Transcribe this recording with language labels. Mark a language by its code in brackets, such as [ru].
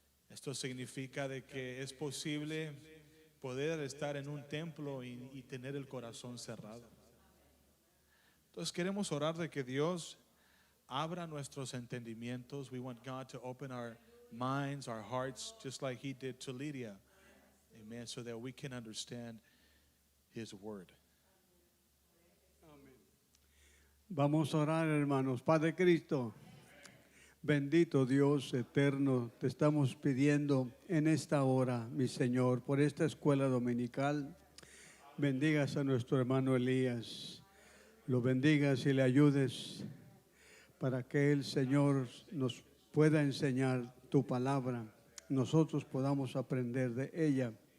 [es] Esto significa de que es posible poder estar en un templo y tener el corazón cerrado. Entonces queremos orar de que Dios abra nuestros entendimientos. [en] We want God to open our minds, our hearts, just like He did to Lydia. Amen. So that we can understand His word. [es] Vamos a orar, hermanos. Padre Cristo, bendito Dios eterno, te estamos pidiendo en esta hora, mi Señor, por esta escuela dominical. Bendigas a nuestro hermano Elías, lo bendigas y le ayudes para que el Señor nos pueda enseñar tu palabra, nosotros podamos aprender de ella.